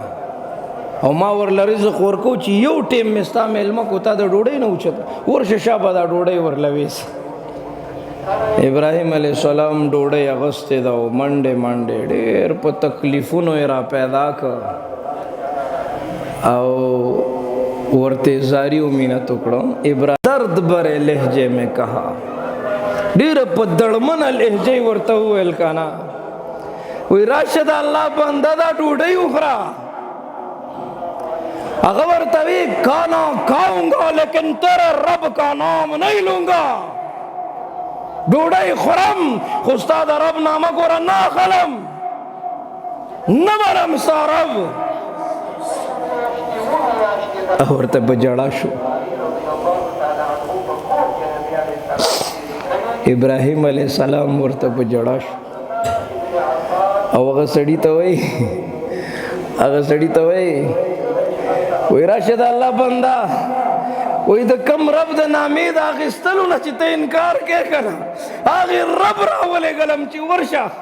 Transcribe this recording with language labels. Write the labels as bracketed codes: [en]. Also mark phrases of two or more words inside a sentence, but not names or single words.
[ps] او ما ورله رزق ورکو چې یو ټیم مې ستا میلمه کو تا د ډوډۍ نه اوچته ورشه شابه دا ډوډۍ ورله ویسه ابراهیم [ar] علیہ السلام [ps] ډوډۍ اغستې ده او منډې منډې ډېر په تکلیفونو یې را پیدا کړ او ورته زاری و مینت وکړو. [ur] درد برے لہجے میں کہا، [ps] ډېر په دړمنه لهجه ورته وویل کنه، وی راشد الله بنده دا ډوډۍ وخوره. هغه ورته وی [ur] کھانا کھاؤں گا لیکن تیرے رب کا نام نہیں لوں گا. [ps] ډوډۍ خورم خو ستا د رب نامه ګوره نه اخلم، نه منم ستا رب. ورته په ژړا شو. ابراهیم [ar] علیہ السلام [ps] ورته په ژړا شو او هغه سړي ته وایي وی راشد الله بنده، وی د کم رب د نامې د اخیستلو نه چې ته انکار کې کنه، هغې رب راولېږلم چې ورشه